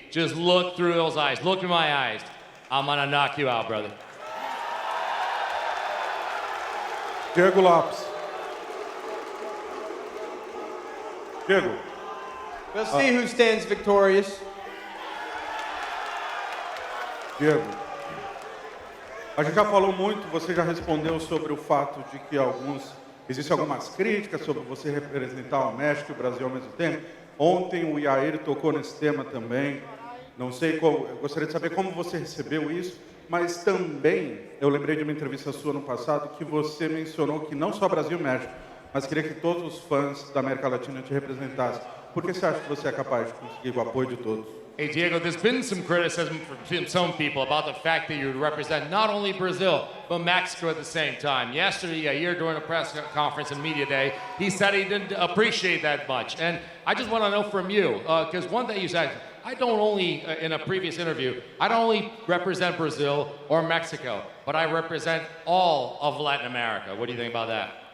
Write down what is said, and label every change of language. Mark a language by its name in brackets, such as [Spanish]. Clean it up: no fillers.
[English] Just look through those eyes. Look in my eyes. I'm gonna knock you out, brother. Diego Lopes. Diego. We'll see who stands victorious. [Portuguese] Diego, a gente já falou muito, você já respondeu sobre o fato de que existem algumas críticas sobre você representar o México e o Brasil ao mesmo tempo. Ontem o Yair tocou nesse tema também. Não sei eu gostaria de saber como você recebeu isso, mas também eu lembrei de uma entrevista sua no passado que você mencionou que não só Brasil e México, mas queria que todos os fãs da América Latina te representassem. Por que você acha que você é capaz de conseguir o apoio de todos? [English] Hey, Diego, there's been some criticism from some people about the fact that you represent not only Brazil, but Mexico at the same time. Yesterday, Yair, during a press conference and media day, he said he didn't appreciate that much. And I just want to know from you, because one thing you said, I don't only, in a previous interview, I don't only represent Brazil or Mexico, but I represent all of Latin America. What do you think about that?